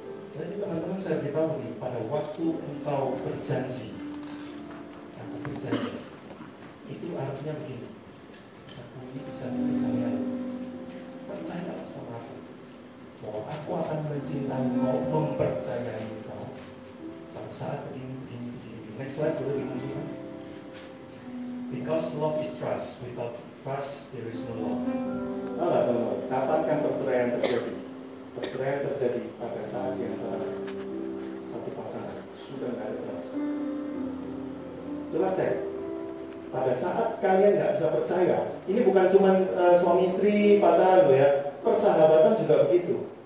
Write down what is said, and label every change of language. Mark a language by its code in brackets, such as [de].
[id] Jadi teman-teman saya beritahu nih, pada waktu engkau berjanji, aku berjanji, itu artinya begini, aku ini bisa dipercaya. Percayalah sama aku, bahwa aku akan mencintai engkau, mempercayai engkau. Pada saat di next slide boleh dimunculkan. [en] Because love is trust, without trust there is no love. [id] Kapankah perceraian terjadi? Perceraian terjadi pada saat yang satu pasangan sudah nggak ada trust. Coba cek. Pada saat kalian nggak bisa percaya, ini bukan cuma suami istri pacaran loh ya, persahabatan juga begitu.